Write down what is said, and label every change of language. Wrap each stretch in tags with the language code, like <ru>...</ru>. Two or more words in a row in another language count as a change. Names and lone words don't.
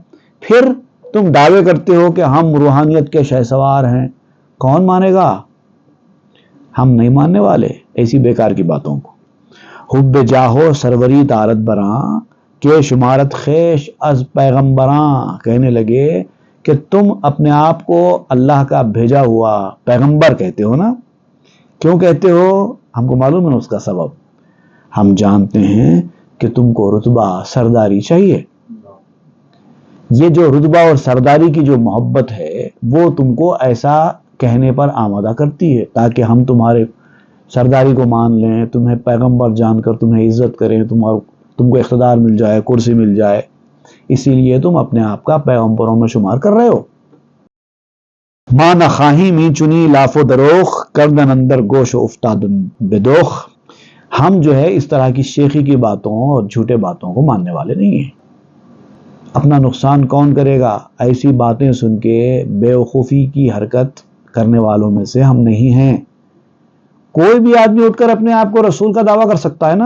<ur>پھر تم دعوے کرتے ہو کہ ہم روحانیت کے شہسوار ہیں، کون مانے گا؟ ہم نہیں ماننے والے ایسی بیکار کی باتوں کو۔</ur> <fa>حب جاہو سروری دارت براں، کہ شمارت خیش از پیغمبراں۔</fa> <ur>کہنے لگے کہ تم اپنے آپ کو اللہ کا بھیجا ہوا پیغمبر کہتے ہو نا، کیوں کہتے ہو؟ ہم کو معلوم ہے اس کا سبب، ہم جانتے ہیں کہ تم کو رتبہ سرداری چاہیے۔ یہ جو رتبہ اور سرداری کی جو محبت ہے وہ تم کو ایسا کہنے پر آمادہ کرتی ہے تاکہ ہم تمہارے سرداری کو مان لیں، تمہیں پیغمبر جان کر تمہیں عزت کریں، تم کو اقتدار مل جائے، کرسی مل جائے، اسی لیے تم اپنے آپ کا پیغمبروں میں شمار کر رہے ہو۔</ur> <fa>ماں نخواہی می چنی لاف و دروخ کردن اندر گوش و افتادن بدوخ.</fa> <ur>ہم جو ہے اس طرح کی شیخی کی باتوں اور جھوٹے باتوں کو ماننے والے نہیں ہیں. اپنا نقصان کون کرے گا؟ ایسی باتیں سن کے بے وقوفی کی حرکت کرنے والوں میں سے ہم نہیں ہیں. کوئی بھی آدمی اٹھ کر اپنے آپ کو رسول کا دعویٰ کر سکتا ہے نا.</ur>